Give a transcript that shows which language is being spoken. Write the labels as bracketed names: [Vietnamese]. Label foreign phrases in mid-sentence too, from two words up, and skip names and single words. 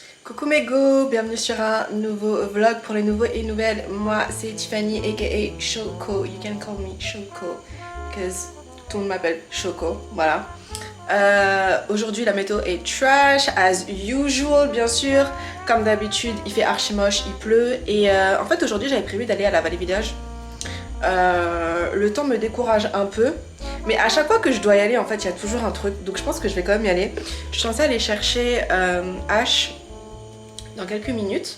[French] Coucou mes go, bienvenue sur un nouveau vlog pour les nouveaux et nouvelles. Moi c'est Tiffany aka Choco, [English] you can call me Choco [French] because tout le monde m'appelle Choco, voilà. Aujourd'hui la météo est [English] trash as usual [French] bien sûr, comme d'habitude il fait archi moche, il pleut et en fait aujourd'hui j'avais prévu d'aller à la Vallée Village. Le temps me décourage un peu. Mais à chaque fois que je dois y aller, en fait, il y a toujours un truc. Donc je pense que je vais quand même y aller. Je suis censée aller chercher H dans quelques minutes.